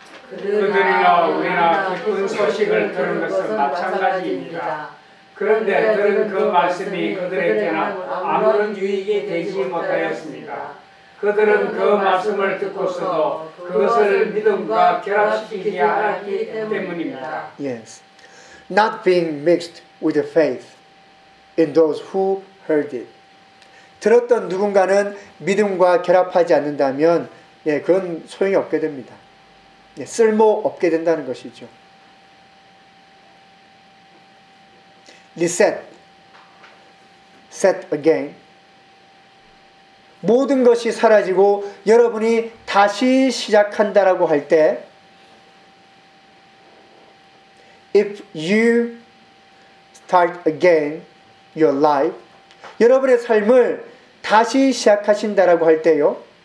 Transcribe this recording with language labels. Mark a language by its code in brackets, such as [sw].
[ko] 그들이나 우리나 기쁜 소식을 들은 것은 마찬가지입니다. 그런데 들은 그 말씀이 그들에게나 아무런 유익이 되지 못하였습니다. 그들은 그 말씀을 듣고서도 그것을 믿음과 결합시키지 않았기 때문입니다. [en] Yes. Not being mixed with the faith in those who heard it. [ko] 들었던 누군가는 믿음과 결합하지 않는다면 예, 그건 소용이 없게 됩니다. 예, 쓸모 없게 된다는 것이죠. [en] Reset. Set again. [ko] 모든 것이 사라지고 여러분이 다시 시작한다라고 할 때 [en] If you start again your life, [ko] 여러분의 삶을 다시 시작하신다라고 할 때요.